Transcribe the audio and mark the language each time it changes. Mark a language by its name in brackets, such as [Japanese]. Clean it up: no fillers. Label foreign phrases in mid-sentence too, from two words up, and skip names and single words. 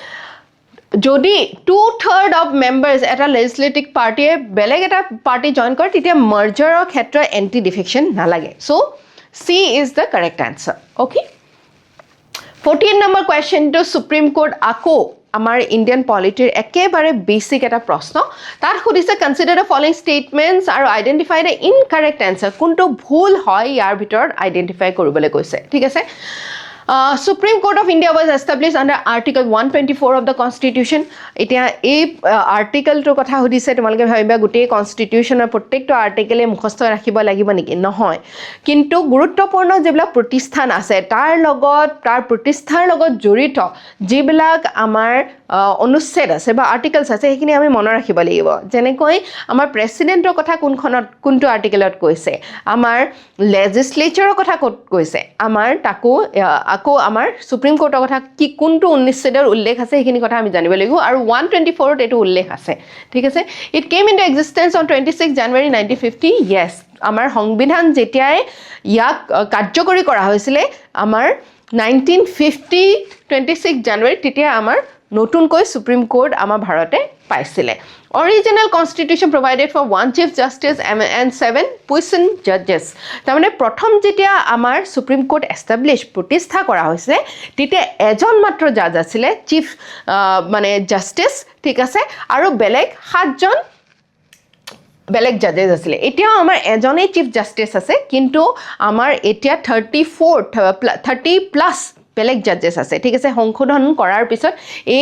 [Assamese] যদি 2/3 [English] of members [Assamese] এটা [English] legislative party [Assamese] বেলেগ এটা পাৰ্টি জইন কৰে তেতিয়া মাৰ্জাৰৰ ক্ষেত্ৰত [English] anti defection [Assamese] নালাগে [English] so C is the correct answer okay [Assamese] 14 নম্বৰ কোৱেশ্চনটো সুপ্ৰিম কোৰ্ট আকৌ আমাৰ [English] Indian polity [Assamese] একেবাৰে বেসিক এটা প্ৰশ্ন তাত সুধিছে [English] consider the following statements [Assamese] আৰু [English] identify the incorrect answer [Assamese] কোনটো ভুল হয় ইয়াৰ ভিতৰত আইডেন্টিফাই কৰিবলৈ কৈছে ঠিক আছে [English] Supreme Court of India was established under Article 124 of the Constitution. [Assamese] এতিয়া এই আৰ্টিকেলটোৰ কথা সুধিছে তোমালোকে ভাবিবা গোটেই কনষ্টিটিউচনৰ প্ৰত্যেকটো আৰ্টিকেলে মুখস্থ ৰাখিব লাগিব নেকি নহয় কিন্তু গুৰুত্বপূৰ্ণ যিবিলাক প্ৰতিষ্ঠান আছে তাৰ প্ৰতিষ্ঠাৰ লগত জড়িত যিবিলাক আমাৰ অনুচ্ছেদ আছে বা আৰ্টিকেলছ আছে সেইখিনি আমি মনত ৰাখিব লাগিব যেনেকৈ আমাৰ প্ৰেসিডেন্টৰ কথা কোনটো আৰ্টিকেলত কৈছে আমাৰ লেজিসলেচাৰৰ কথা ক'ত কৈছে আমাৰ তাকো আকৌ আমাৰ সুপ্ৰিম কোৰ্টৰ কথা কি কোনটো অনুচ্ছেদৰ উল্লেখ আছে সেইখিনি কথা আমি জানিব লাগিব আৰু 124ত এটো উল্লেখ আছে ঠিক আছে [English] it came into existence on 26 January 1950 [Assamese] yes আমাৰ সংবিধান যেতিয়াই ইয়াক কাৰ্যকৰী কৰা হৈছিল আমাৰ 1950 26 জানুৱাৰী তেতিয়া আমাৰ নতুনকৈ সুপ্ৰিম কোৰ্ট আমাৰ ভাৰতে পাইছিলে [English] Original constitution provided for one chief justice and 7 puissant judges. [Assamese] তাৰমানে প্ৰথম যেতিয়া আমাৰ সুপ্ৰিম কোৰ্ট এষ্টাবলিশ প্ৰতিষ্ঠা কৰা হৈছে তেতিয়া এজন মাত্ৰ জাজ আছিল চিফ মানে জাস্টিস ঠিক আছে আৰু বেলেগ 7 জন বেলেগ জাজেস আছিল এতিয়াও আমাৰ এজনেই [English] chief justice [Assamese] আছে কিন্তু আমাৰ এতিয়া 30 প্লাস বেলেগ জাজেস আছে ঠিক আছে সংশোধন কৰাৰ পিছত এই